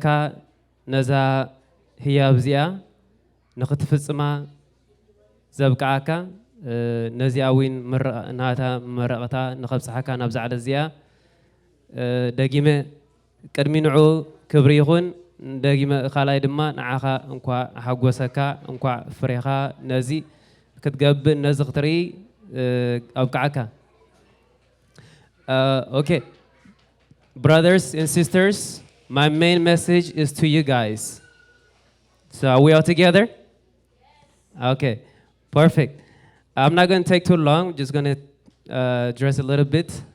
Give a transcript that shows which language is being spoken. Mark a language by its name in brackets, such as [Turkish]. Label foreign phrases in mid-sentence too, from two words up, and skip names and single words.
[Tigrinya] ነዛ ህያብ እዚኣ ንኽትፍፅማ ዘብቃዓካ ነዚኣ እውን ናታ መረቕታ ንኸብፅሓካ ናብ ዛዕለ እዚኣ ደጊመ ቅድሚ ንዑ ክብሪ ይኹን ደጊመ ካልኣይ ድማ ንዓኻ እንኳ ሓጎሰካ እንኳ ፍሬኻ ነዚ ክትገብእ ነዚ ክትርኢ ኣብቃዓካ [English] okay brothers and sisters my main message is to you guys so are we all together okay perfect I'm not going to take too long just going to address a little bit